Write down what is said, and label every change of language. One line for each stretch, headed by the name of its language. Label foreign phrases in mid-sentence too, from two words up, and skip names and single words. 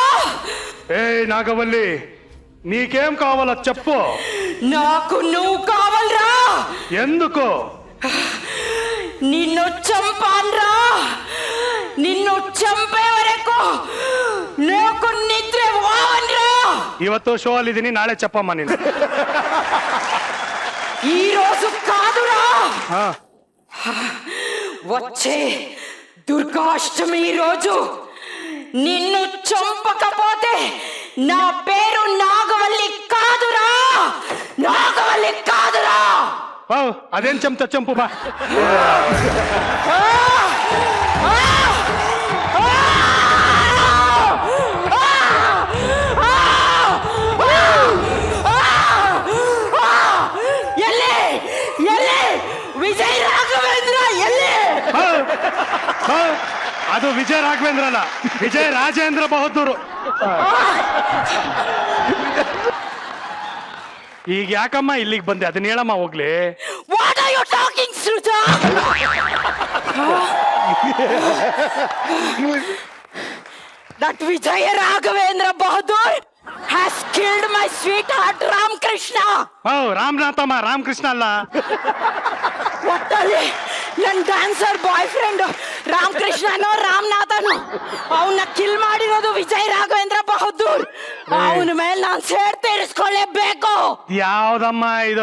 Telugu: ఏ నాగవల్లి, నీకేం కావాలో చెప్పు. నాకు నువ్వు కావాలరా. ఎందుకు? నిన్ను చంపాన్రా. నిన్ను చంపే వరకు నాకు నిద్ర పోవన్రా.
Kannada: ಇವತ್ತು ಶೋ ಅಲ್ಲಿ ಇದೀನಿ, ನಾಳೆ చెప్పಮ್ಮ ನೀನು.
Telugu: ఈ రోజు కాదురా, ಹಾ వచ్చే దుర్గాష్టమి రోజు నిన్ను చంపకపోతే నా పేరు నాగవల్లి కాదురా. నాగవల్లి కాదురా. అదేం చెంత చంపు బా.
Kannada: ವಿಜಯ್ ರಾಘವೇಂದ್ರ ಎಲ್ಲಿ? ಅದು ವಿಜಯ ರಾಘವೇಂದ್ರ ಅಲ್ಲ, ವಿಜಯ ರಾಜೇಂದ್ರ ಬಹದ್ದೂರು. ಈಗ ಯಾಕಮ್ಮ ಇಲ್ಲಿಗೆ ಬಂದೆ, ಅದನ್ನ ಹೇಳಮ್ಮ ಹೋಗ್ಲಿ.
English: what are you talking ಸೃಜಾ? That Vijay Raghavendra Bahadur has killed my sweetheart Ram Krishna.
Kannada: ರಾಮನಾಥಮ್ಮ, ರಾಮಕೃಷ್ಣ ಅಲ್ಲ. ಒಟ್ಟಲ್ಲಿ ನನ್ನ
English: dancer boy friend
Kannada: ರಾಮ್ ಕೃಷ್ಣನೋ ರಾಮನಾಥನೋ ಅವನ್ನ ಕಿಲ್ ಮಾಡಿರೋದು ವಿಜಯ್ ರಾಘವೇಂದ್ರ ಬಹದ್ದೂರ್. ಅವನ ಮೇಲೆ ನಾನು ಸೇಡ್ ತೀರಿಸ್ಕೊಳ್ಳೇಬೇಕು. ಯಾವ್ದಮ್ಮ ಇದು?